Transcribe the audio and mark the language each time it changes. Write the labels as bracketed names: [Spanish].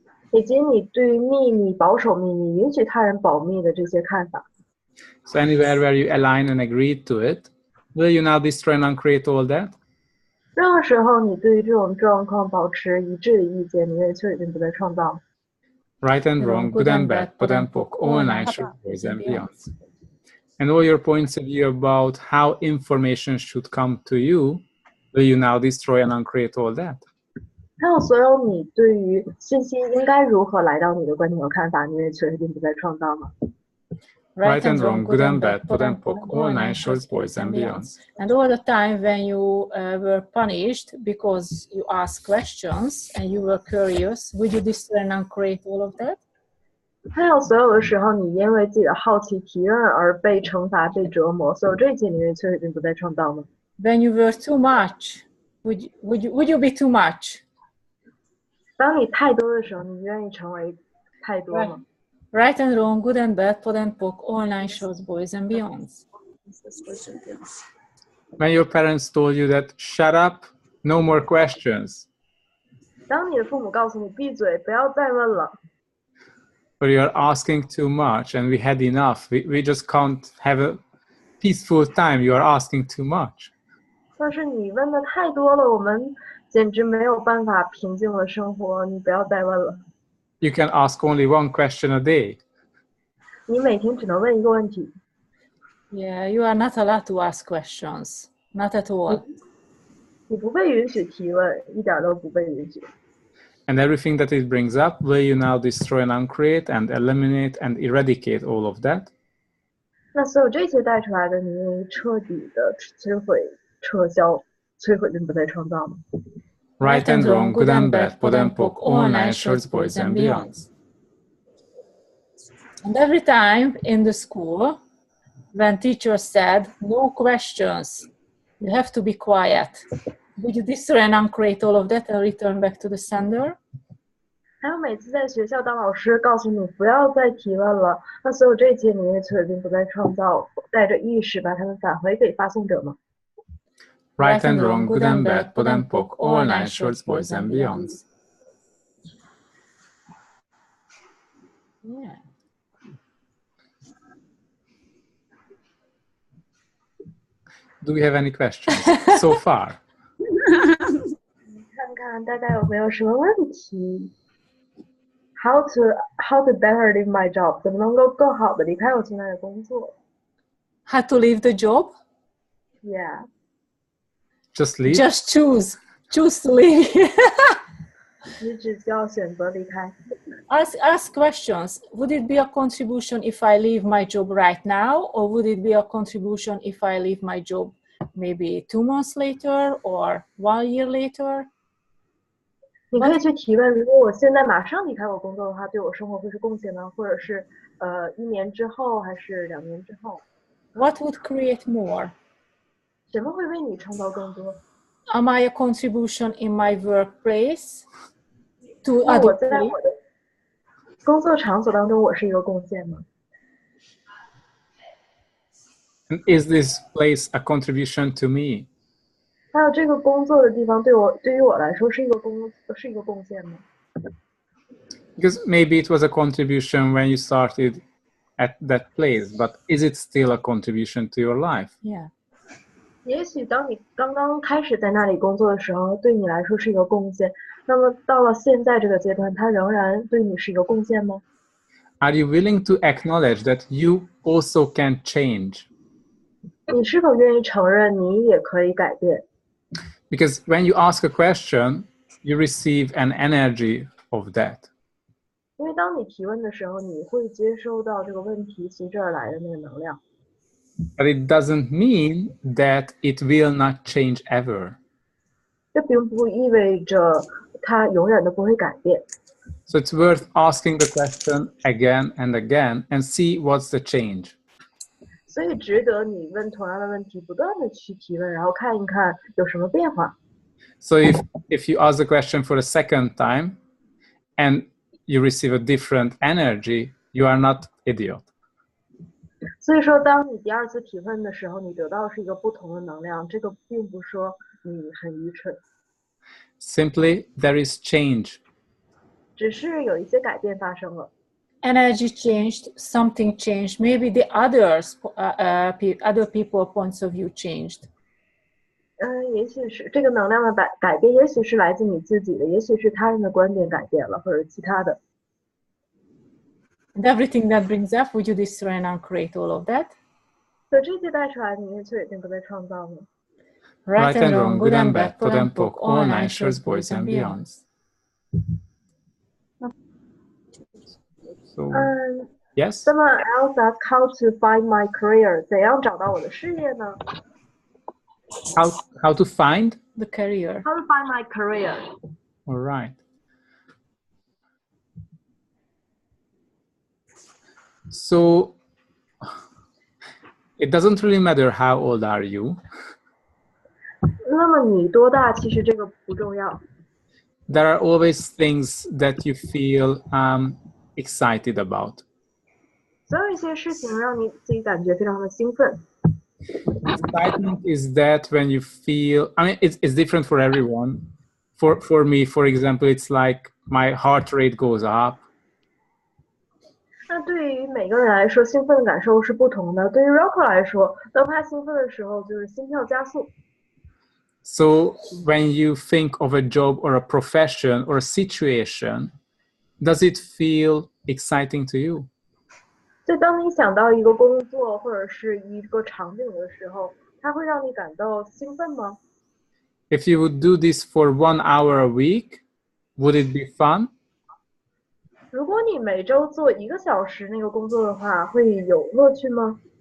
[Chinese] 以及你对于秘密、保守秘密、允许他人保密的这些看法。 [English] So anywhere where you align and agree to it, will you now destroy and uncreate all that? [Chinese] 任何时候，你对于这种状况保持一致的意见，你愿意确定不再创造。 [English] Right and wrong, good and bad, put and poke, all nice, short, boys and beyonds. And all your points of view about how information should come to you, will you now destroy and uncreate all that? [Chinese] 还有所有你对于信息应该如何来到你的观点和看法，你愿意确定不再创造吗？ [English] Right and wrong, good and bad, put and poke, all nice, short, boys and beyonds. And all the time when you were punished because you asked questions and you were curious, would you destroy and uncreate all of that? [Chinese] 还有所有的时候，你因为自己的好奇提问而被惩罚、被折磨，所有这一切，你愿意确定不再创造吗？ [English] When you were too much, would you be too much? [Chinese] 当你太多的时候，你愿意成为太多吗？ [English] Right and wrong, good and bad, put and poke, all nine shorts, boys and beyonds. When your parents told you that, shut up, no more questions, [Chinese] 当你的父母告诉你闭嘴，不要再问了， [English] or you're asking too much and we had enough, we just can't have a peaceful time, you are asking too much. [Chinese] 但是你问的太多了，我们简直没有办法平静的生活，你不要再问了。 [English] You can ask only one question a day. [Chinese] 你每天只能问一个问题， [English] Yeah, you are not allowed to ask questions. Not at all. [Chinese] 你不被允许提问，一点都不被允许。 [English] And everything that it brings up, will you now destroy and uncreate and eliminate and eradicate all of that? [Chinese] 那所有这些带出来的，你愿意彻底的摧毁、撤销、摧毁并不再创造吗？ [English] Right and wrong, good and bad, put and poke, all nice, shorts, boys and beyonds. And every time in the school, when teacher said, no questions, you have to be quiet. Would you destroy and uncreate all of that and return back to the sender? [Chinese] 还有每次在学校当老师告诉你不要再提问了，那所有这些你愿意摧毁并不再创造，带着意识把它们返回给发送者吗？ [English] Right and wrong, good and bad, put and poke, all nice, shorts, boys and beyonds. Yeah. Do we have any questions so far? [Chinese] 看看大家有没有什么问题？ [English] How to better leave my job？ [Chinese] 怎么能够更好的离开我现在的工作 [English] How to leave the job? ？Yeah， Just leave? Just choose to leave. [Chinese] 你只需要选择离开。 [English] Ask questions. Would it be a contribution if I leave my job right now, or would it be a contribution if I leave my job maybe 2 months later or 1 year later? [Chinese] 你可以去提问，如果我现在马上离开我工作的话，对我生活会是贡献呢？或者是1年之后，还是2年之后？ [English] What would create more? [Chinese] 什么会为你创造更多？ [English] Am I a contribution in my workplace to [Chinese] 那我 [English] other [Chinese] 在 [English] people? [Chinese] 我的工作场所当中，我是一个贡献吗？ [English] And is this place a contribution to me? [Chinese] 还有这个工作的地方对于我来说是一个贡献吗？ [English] Because maybe it was a contribution when you started at that place, but is it still a contribution to your life? Yeah. [Chinese] 也许当你刚刚开始在那里工作的时候，对你来说是一个贡献，那么到了现在这个阶段，它仍然对你是一个贡献吗？ [English] Are you willing to acknowledge that you also can change? [Chinese] 你是否愿意承认你也可以改变？ [English] Because when you ask a question, you receive an energy of that. [Chinese] 因为当你提问的时候，你会接收到这个问题随之而来的那个能量。 [English] But it doesn't mean that it will not change ever. [Chinese] 这并不意味着它永远都不会改变。 [English] So it's worth asking the question again and again and see what's the change. [Chinese] 所以值得你问同样的问题，不断的去提问，然后看一看有什么变化。 [English] So if you ask the question for a second time and you receive a different energy, you are not idiot. [Chinese] 所以说，当你第二次提问的时候，你得到的是一个不同的能量，这个并不是说你很愚蠢， [English] Simply, there is change. [Chinese] 只是有一些改变发生了。 [English] Energy changed, something changed, maybe the other people points of view changed. [Chinese] 也许是这个能量的改变，也许是来自你自己的，也许是他人的观点改变了，或者其他的。 [English] And everything that brings up, would you destroy and uncreate all of that? [Chinese] 所以这些带出来，你也却已经都被创造了。 [English] Right and wrong, good and bad, POD and POC, all nine shirts, boys and beyonds. So, 嗯 yes? Someone else asked how to find my career， [Chinese] 怎样找到我的事业呢 [English] How to find? The career. ？How to find my career？ All right. So, it doesn't really matter how old are you. [Chinese] 那么你多大？其实这个不重要。 [English] There are always things that you feel excited about. [Chinese] 总有一些事情让你自己感觉非常的兴奋。 [English] Excitement is that when you feel, I mean, it's different for everyone. For me, for example, it's like my heart rate goes up. [Chinese] 那对于每个人来说，兴奋的感受是不同的。对于 Rocco 来说，当他兴奋的时候，就是心跳加速。 [English] So when you think of a job or a profession or a situation, does it feel exciting to you? [Chinese] 所以当你想到一个工作或者是一个场景的时候，它会让你感到兴奋吗？ [English] If you would do this for 1 hour a week, would it be fun? [Chinese] 如果你每周做1个小时那个工作的话，会有乐趣吗？